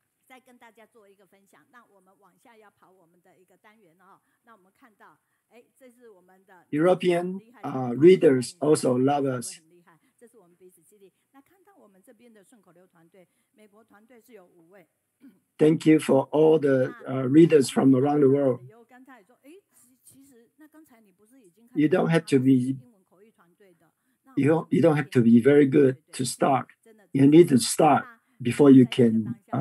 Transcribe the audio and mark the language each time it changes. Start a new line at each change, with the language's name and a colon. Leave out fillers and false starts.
Chinese: 再跟大家做一个分享，那我们往下要跑我们的一个单元哦。那我们看到，这是我们的
English: European readers also love us.
Chinese: 很厉害，这是我们彼此激励。那看到我们这边的顺口溜团队，美国团队是有5位。
English: Thank you for all the readers from around the world.
Chinese: 刚才说，其实那刚才你不是已经
English: You don't have to be
Chinese: 英文口语团队的
English: you don't have to be very good to start. You need to start before you can.